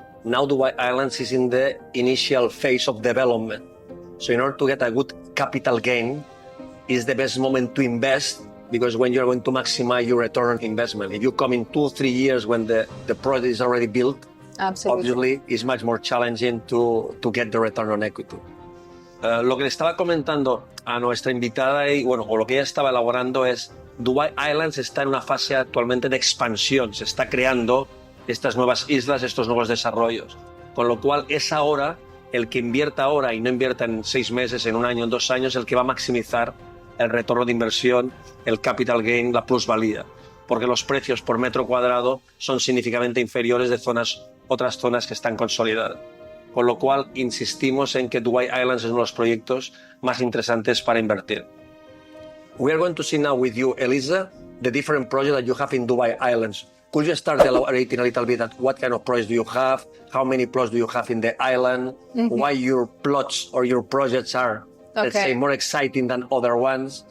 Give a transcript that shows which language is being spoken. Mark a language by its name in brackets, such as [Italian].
[English] Now Dubai Islands is in the initial phase of development. So in order to get a good capital gain, is the best moment to invest, because when you're going to maximize your return on investment. If you come in 2-3 years when the project is already built, Absolutely. obviously it's much more challenging to get the return on equity. [Spanish] Lo que le estaba comentando a nuestra invitada, y bueno, o lo que ella estaba elaborando es, Dubai Islands está en una fase actualmente de expansión, se está creando estas nuevas islas, estos nuevos desarrollos, con lo cual es ahora el que invierta ahora y no invierta en 6 meses, en 1 año, en 2 años, el que va a maximizar el retorno de inversión, el capital gain, la plusvalía, porque los precios por metro cuadrado son significativamente inferiores de otras zonas que están consolidadas. Con lo cual, insistimos en que Dubai Islands es uno de los proyectos más interesantes para invertir. [English] We are going to see now with you, Elisa, the different projects that you have in Dubai Islands. Could you start elaborating a little bit at what kind of projects do you have? How many plots do you have in the island? Why your plots or your projects are, let's say, more exciting than other ones?